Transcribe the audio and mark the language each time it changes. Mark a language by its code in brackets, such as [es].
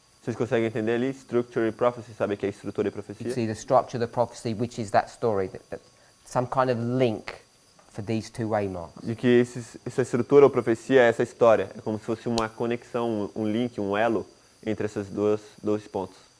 [pt] Vocês conseguem entender ali? Structure e prophecy, sabe o que é estrutura e [en] You [pt] profecia? [en] see the structure of the prophecy, which is that story, some kind of link for these two waymarks. [pt] De que essa estrutura ou profecia é essa história. É como se fosse uma conexão, um link, um elo entre esses dois pontos.